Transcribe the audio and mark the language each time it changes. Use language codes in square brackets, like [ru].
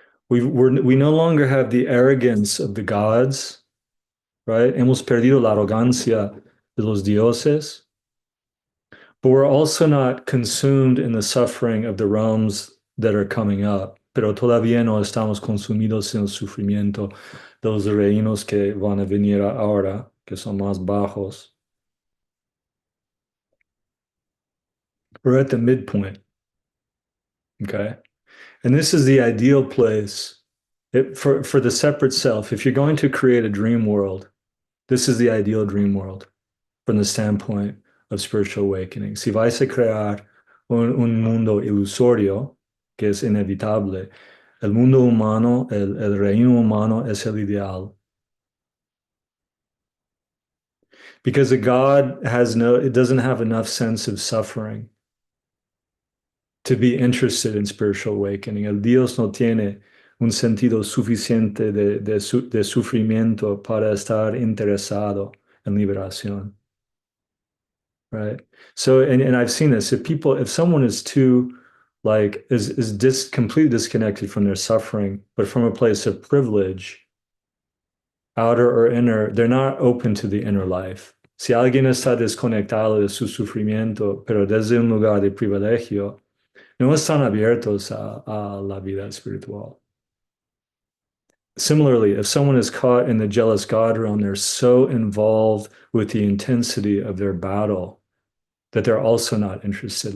[en] We no longer have the arrogance of the gods, right? [es] Hemos perdido la arrogancia de los dioses, [en] but we're also not consumed in the suffering of the realms that are coming up. [es] Pero todavía no estamos consumidos en el sufrimiento de los reinos que van a venir ahora, que son más bajos. [en] We're at the midpoint, okay? And this is the ideal place for the separate self. If you're going to create a dream world, this is the ideal dream world from the standpoint of spiritual awakening. [es] Si vais a crear un mundo ilusorio, que es inevitable, el mundo humano, el reino humano es el ideal. [en] Because a God it doesn't have enough sense of suffering to be interested in spiritual awakening. [es] El Dios no tiene un sentido suficiente de sufrimiento para estar interesado en liberación. [en] Right. So, and I've seen this. If someone is too, like, completely disconnected from their suffering, but from a place of privilege, outer or inner, they're not open to the inner life. [es] Si alguien está desconectado de su sufrimiento, pero desde un lugar de privilegio, no están abiertos a la vida espiritual. [en] Similarly, if someone is caught in the jealous God realm, they're so involved with the intensity of their battle that they're also not interested.